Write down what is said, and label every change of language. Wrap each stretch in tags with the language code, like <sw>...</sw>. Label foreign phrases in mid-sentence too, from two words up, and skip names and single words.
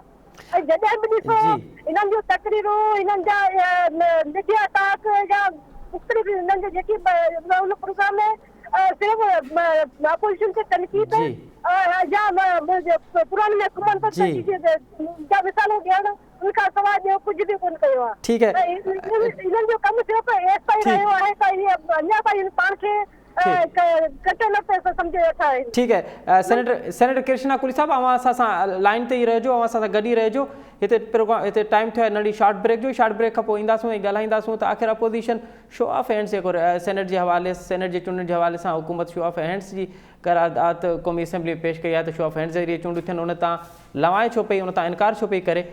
<sd>ऐं जॾहिं बि ॾिसो हिननि जूं तकरीरूं, हिननि जा</sd> <en>media talk</en> <sd>या मुख़्तलिफ़ हिननि जा जेकी उन प्रोग्राम में सिर्फ़ु अपोजिशन खे तनक़ीद या पुरानी हुकूमत जा मिसालूं ॾियणु, उनखां सवाइ ॿियो कुझु बि कोन कयो आहे।</sd> <ur>ठीक है,</ur> <sd>इन्हनि जो कमु सिर्फ़ु एसि ताईं रहियो आहे त इहे अञा ताईं पाण खे कटे न पे सम्झे वेठा आहिनि।</sd> <ur>ठीक है, सेनेटर कृष्णा कुली साहब,</ur> <sd>अवां असां सां लाइन ते ई रहिजो, अवां असां सां गॾु ई रहिजो। हिते प्रोग्राम हिते टाइम थियो आहे नंढी</sd> <en>short break</en> <sd>जो,</sd> <en>short break</en> <sd>खां पोइ ईंदासूं ऐं ॻाल्हाईंदासूं त आख़िर</sd> <en>opposition show of hands</en> <sd>जेको सेनेट जे हवाले सेनेट जे चूंडनि जे हवाले सां हुकूमत</sd> <en>show of hands</en> <sd>जी करारदाद क़ौमी असेंबली में पेश कई आहे त</sd> <en>show of hands</en> <sd>ज़रिए चूंडूं थियनि, उन तां लवाए छो पई, उन तां इनकार छो पई करे।</sd>